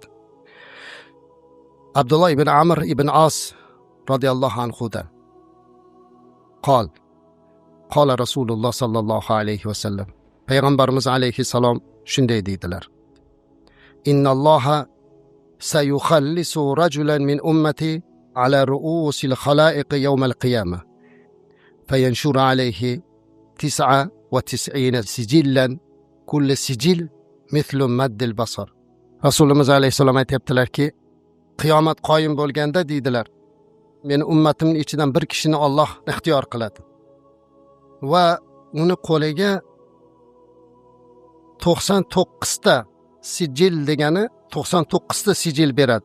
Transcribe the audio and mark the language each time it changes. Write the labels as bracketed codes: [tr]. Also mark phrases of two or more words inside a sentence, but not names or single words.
[ar] عبد الله بن عمرو بن العاص رضي الله عنه قال رسول الله صلى الله عليه وسلم, [uz] payg'ambarimiz alayhi salom shunday deydilar: [ar] إن الله سيخلص رجلا من أمتي على رؤوس الخلائق يوم القيامة فينشر عليه 99 سجلا كل سجل مثل مد البصر. [uz] Rasulimiz alayhisalom aytibdilarki, qiyomat qoyim bo'lganda deydilar, meni ummatimning ichidan bir kishini Alloh ixtiyor qiladi va uni qo'liga 99 ta sijil degani 99 ta sijil beradi.